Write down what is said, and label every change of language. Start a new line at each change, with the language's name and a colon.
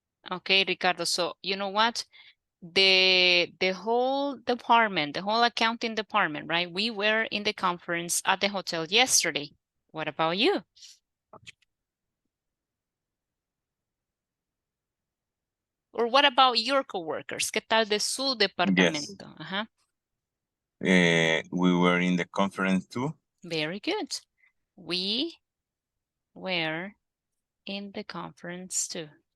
English: Okay, Ricardo, so you know what? The whole department, the whole accounting department, right? We were in the conference at the hotel yesterday. What about you? Or what about your coworkers?
Spanish: ¿Qué tal de su departamento?
English: Yes. We were in the conference too. Very good. We were in the conference too.